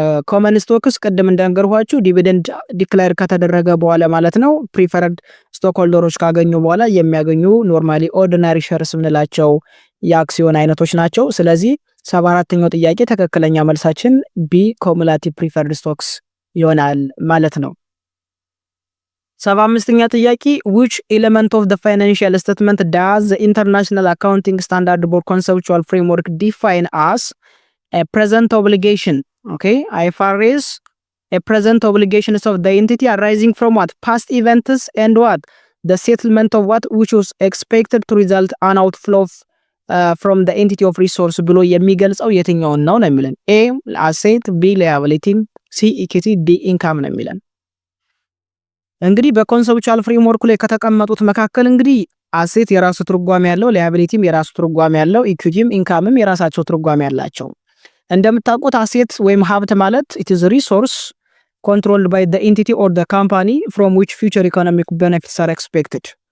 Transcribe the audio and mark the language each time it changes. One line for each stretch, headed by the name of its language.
Amharic: ኮመን ስቶክስ ቅድም እንደነገርኳችሁ ዲቪደንድ ዲክሌር ከተደረገ በኋላ ማለት ነው ፕሪፈርድ ስቶክ ሆልደሮች ካገኙ በኋላ የሚያገኙ ኖርማሊ ኦርዲናሪ ሼርስ ምንላቸው የአክሲዮን አይነቶች ናቸው። ስለዚህ 74ኛው ጥያቄ ትክክለኛ መልሳችን ቢ ኮሙላቲቭ ፕሪፈርድ ስቶክስ ይሆናል ማለት ነው። 75ኛ ጥያቄ
English: which element of the financial statement does the International Accounting Standard Board conceptual framework define as a present obligation? IFRS a present obligations of the entity arising from what? Past events and what? The settlement of what which was expected to result an outflow from the entity of resource
Amharic: ብሎ የሚገልጸው የትኛውን ነው የሚለን?
English: A asset, B liability, C equity, D income
Amharic: ነው የሚለን። እንግዲህ በኮንሰፕቹዋል ፍሬምወርኩ ላይ ከተቀመጡት መካከል እንግዲህ አሴት የራሱ ትርጓሜ ያለው፣ ሊያቢሊቲም የራሱ ትርጓሜ ያለው፣ ኢኩዊቲም ኢንካምም የራሳቸው ትርጓሜ ያላቸው። እንደምታውቁት አሴት ወይም ሀብት ማለት
English: it is a resource controlled by the entity or the company from which future economic benefits are expected.